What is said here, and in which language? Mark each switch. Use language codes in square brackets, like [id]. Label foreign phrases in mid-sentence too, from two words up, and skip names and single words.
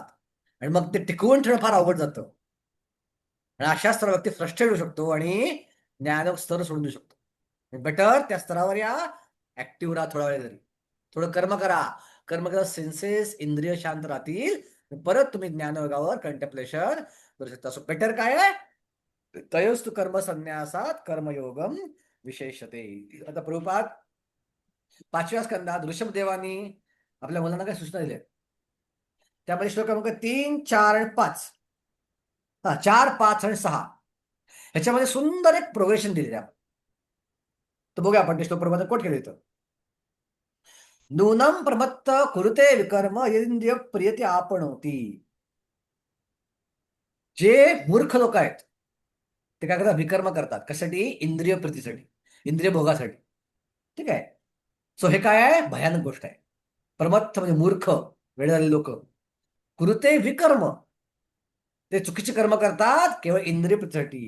[mr] आणि मग ते टिकवून ठेवणं फार अवघड जातं. आणि अशा स्तरावर व्यक्ती फ्रस्ट्रेट होऊ शकतो आणि ज्ञानोक स्तर सोडून देऊ शकतो. बेटर त्या स्तरावर या, ऍक्टिव्ह राहा थोडा वेळ, तरी थोडं कर्म करा. कर्म करा, सेन्सेस, इंद्रिय शांत राहतील, परत तुम्ही ज्ञानयोगावर कंटेम्पलेशन करू शकता. [en] so better [mr] काय आहे, [sa] तयोस्तु कर्म संन्यासात कर्मयोगम विशेषते. [mr] आता प्रभुपाद 5व्या स्कंदात ऋषभदेवानी आपल्या मुलांना काय सूचना दिल्या, त्यामध्ये श्लोक क्रमांक 3, 4 आणि 5, 4, 5 आणि 6 ह्याच्यामध्ये सुंदर एक प्रोग्रेशन दिलेलं आहे. तर बघूया आपण ते श्लोक प्रबंध कोट केले इथं. [sa] नूनम प्रमत्त कुरुते विकर्म इंद्रिय प्रियते आपणोती. [mr] जे मूर्ख लोक आहेत ते काय करतात, विकर्म करतात. कशासाठी? इंद्रिय प्रीतीसाठी, इंद्रिय भोगासाठी. ठीक आहे. सो हे काय आहे, भयानक गोष्ट आहे. प्रमत्त म्हणजे मूर्ख, वेळ झालेले लोक. कुरुते विकर्म, ते चुकीचे कर्म करतात केवळ इंद्रिय प्रीतीसाठी.